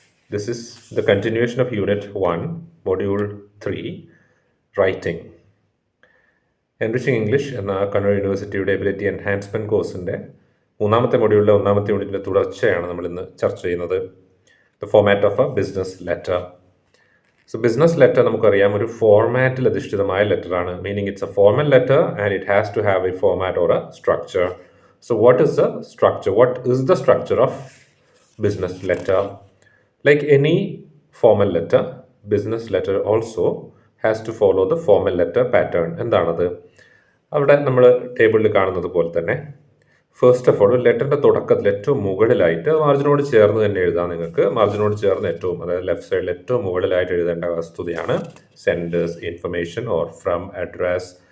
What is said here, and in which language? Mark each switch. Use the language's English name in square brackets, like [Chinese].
[English] This is the continuation of Unit 1, Module 3, Writing. [Malayalam] Enriching English എന്ന കണ്ണൂർ യൂണിവേഴ്സിറ്റിയുടെ ability enhancement കോഴ്സിൻ്റെ മൂന്നാമത്തെ മൊഡ്യൂളിലെ ഒന്നാമത്തെ യൂണിറ്റിൻ്റെ തുടർച്ചയാണ് നമ്മൾ ഇന്ന് ചർച്ച ചെയ്യുന്നത്. [English] The format of a business letter. So business letter [Malayalam] നമുക്കറിയാം ഒരു ഫോർമാറ്റിൽ അധിഷ്ഠിതമായ ലെറ്ററാണ്. [English] Meaning it's a formal letter and it has to have a format or a structure. So what is the structure? What is the structure of business letter? Like any formal letter, business letter also has to follow the formal letter pattern. [Malayalam] എന്താണത്? അവിടെ നമ്മൾ ടേബിളിൽ കാണുന്നത് പോലെ തന്നെ first of all ലെറ്ററിൻ്റെ തുടക്കത്തിൽ ഏറ്റവും മുകളിലായിട്ട് മാർജിനോട് ചേർന്ന് തന്നെ എഴുതാം. നിങ്ങൾക്ക് മാർജിനോട് ചേർന്ന് ഏറ്റവും അതായത് ലെഫ്റ്റ് സൈഡിൽ ഏറ്റവും മുകളിലായിട്ട് എഴുതേണ്ട വസ്തുതയാണ് senders information or from address.